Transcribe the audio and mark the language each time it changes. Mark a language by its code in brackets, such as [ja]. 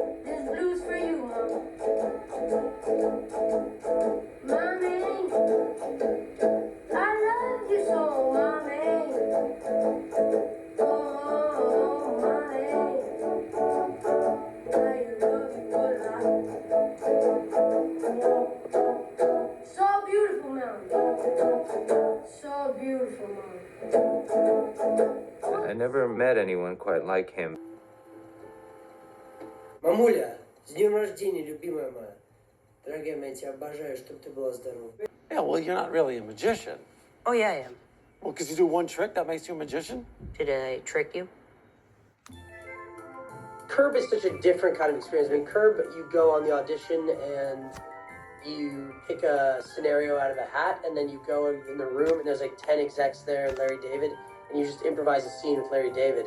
[en] This blues for you, Mom. Mommy, I love you so, Mommy. Oh, Mommy, I love you a lot. So beautiful, Mommy. So beautiful, Mom. I never met anyone quite like him. [ru] Мамуля, с днем рождения, любимая моя. Дорогая моя, тебя обожаю, чтобы ты была здорова. [en] Yeah, well, you're not really a magician. Oh, yeah, I am. Well, because you do one trick, that makes you a magician? Did I trick you? Curb is such a different kind of experience. I mean, Curb, you go on the audition and you pick a scenario out of a hat, and then you go in the room, and there's like 10 execs there and Larry David, and you just improvise a scene with Larry David.